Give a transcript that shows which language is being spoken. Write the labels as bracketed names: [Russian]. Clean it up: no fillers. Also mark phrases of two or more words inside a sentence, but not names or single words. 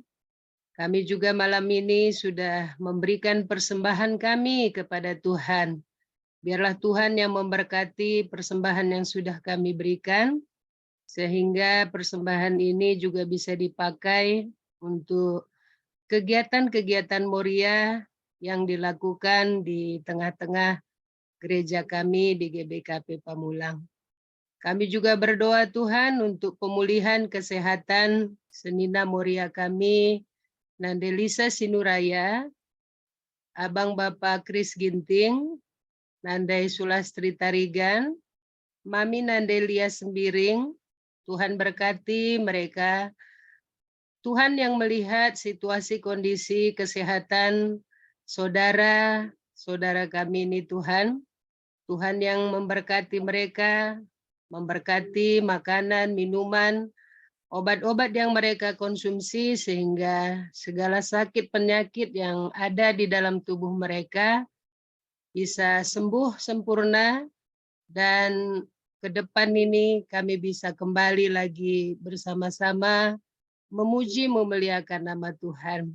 [Indonesian] Kami juga malam ini sudah memberikan persembahan kami kepada Tuhan. Biarlah Tuhan yang memberkati persembahan yang sudah kami berikan, sehingga persembahan ini juga bisa dipakai untuk kegiatan-kegiatan Moria yang dilakukan di tengah-tengah gereja kami di GBKP Pamulang. Kami juga berdoa Tuhan untuk pemulihan kesehatan Senina Moria kami, Nandelisa Sinuraya, Abang Bapak Kris Ginting, Nandai Sulastri Tarigan, Mami Nandelia Sembiring. Tuhan berkati mereka. Tuhan yang melihat situasi kondisi kesehatan saudara kami ini Tuhan. Tuhan yang memberkati mereka, memberkati makanan, minuman, obat-obat yang mereka konsumsi sehingga segala sakit penyakit yang ada di dalam tubuh mereka bisa sembuh sempurna, dan ke depan ini kami bisa kembali lagi bersama-sama memuji memuliakan nama Tuhan.